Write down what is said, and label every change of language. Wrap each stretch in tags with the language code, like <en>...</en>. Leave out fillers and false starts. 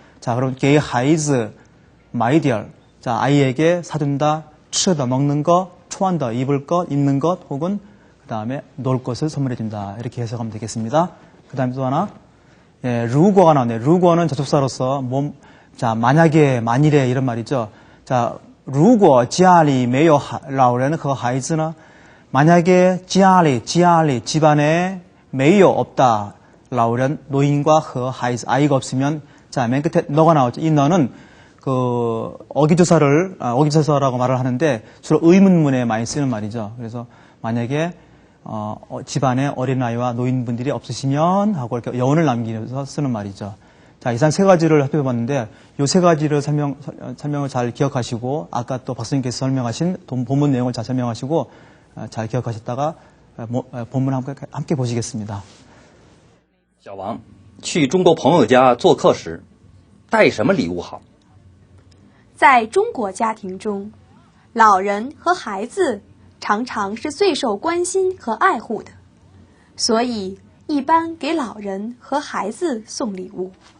<ko>자, 그럼</ko> <zh>给孩子买点,</zh> <ko>자, 아이에게 사준다,</ko> <zh>吃的,</zh> <ko>먹는 것,</ko> <zh>穿的,</zh> <ko>입을 것, 입는 것, 혹은 그 다음에 놀 것을 선물해준다. 이렇게 해석하면 되겠습니다. 그 다음에 또 하나, 예,</ko> <zh>如果</zh> <ko>가 나오네요.</ko> <zh>如果</zh> <ko>는 접속사로서 자, 만약에, 만일에 이런 말이죠.</ko> <zh>자, 如果家里没有老人和孩子呢?</zh> <ko>만약에</ko> <zh>家里</zh> <ko>집안에</ko> <zh>没有</zh> <ko>없다. 老人 노인과</ko> <zh>和孩子</zh> <ko>아이가 없으면 자, 맨 끝에 너가 나오죠. 이 너는 그 어기조사라고 말을 하는데 주로 의문문에 많이 쓰는 말이죠. 그래서 만약에 집안에 어린아이와 노인분들이 없으시면 하고 이렇게 여운을 남기면서 쓰는 말이죠. 자, 이상 세 가지를 살펴봤는데 이 세 가지를 설명을 잘 기억하시고 아까 또 박사님께서 설명하신 본문 내용을 잘 설명하시고 잘 기억하셨다가 본문 함께 보시겠습니다.</ko> <zh>小王，去中国朋友家做客时，带什么礼物好？在中国家庭中，老人和孩子常常是最受关心和爱护的，所以一般给老人和孩子送礼物。</zh>